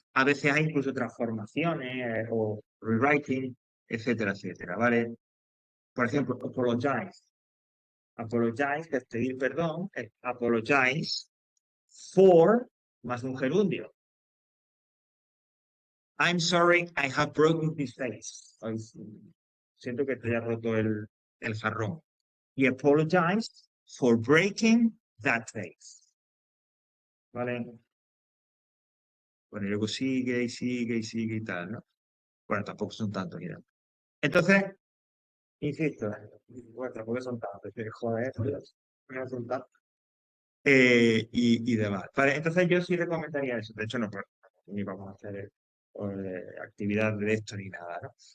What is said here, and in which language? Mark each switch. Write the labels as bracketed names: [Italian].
[Spanish] A veces hay incluso transformaciones o rewriting, etcétera, etcétera, ¿vale? Por ejemplo, apologize. Apologize, que es pedir perdón, es apologize for más un gerundio. [English] I'm sorry, I have broken this vase. [Spanish] Ay, siento que te haya roto el jarrón. [English] Y apologize for breaking that vase. [Spanish] ¿Vale? Bueno, y luego sigue y sigue y sigue y tal, ¿no? Bueno, tampoco son tantos, mira. Entonces, insisto, bueno, tampoco son tantos, que joder, no son tantos. Y demás. Vale, entonces yo sí recomendaría eso. De hecho, no, pues, ni vamos a hacer actividad de esto ni nada, ¿no?